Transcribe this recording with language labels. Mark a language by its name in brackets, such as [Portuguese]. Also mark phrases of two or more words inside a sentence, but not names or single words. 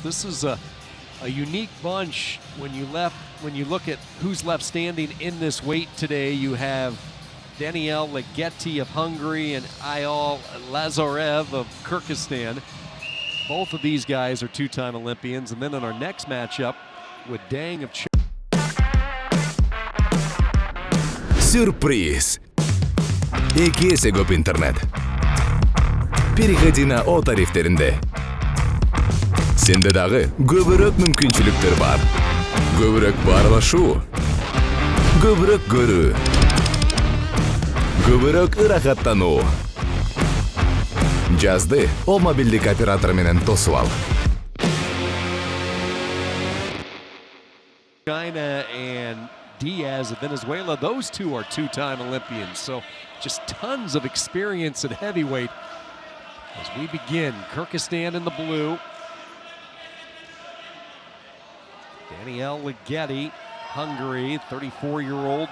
[English] This is a unique bunch when you look at who's left standing in this weight today. You have Daniyel Ligeti of Hungary and Ayal Lazarev of Kyrgyzstan. Both of these guys are two-time Olympians. And then in our next matchup with Dang of [Kyrgyz] Сюрприз! Экесе көп интернет. [Russian] Переходи на [Kyrgyz] О тарифтеринде. Сенде дагы көбүрөөк мүмкүнчүлүктөр бар. Көбүрөөк баарлашуу. Көбүрөөк көрүү. Көбүрөөк ырахаттануу. Жазды О мобилдик оператор менен тосуп ал. [English] China and Diaz of Venezuela, those two are two-time Olympians, so just tons of experience at heavyweight. As we begin, Kyrgyzstan in the blue. Daniyel Ligeti, Hungary, 34-year-old.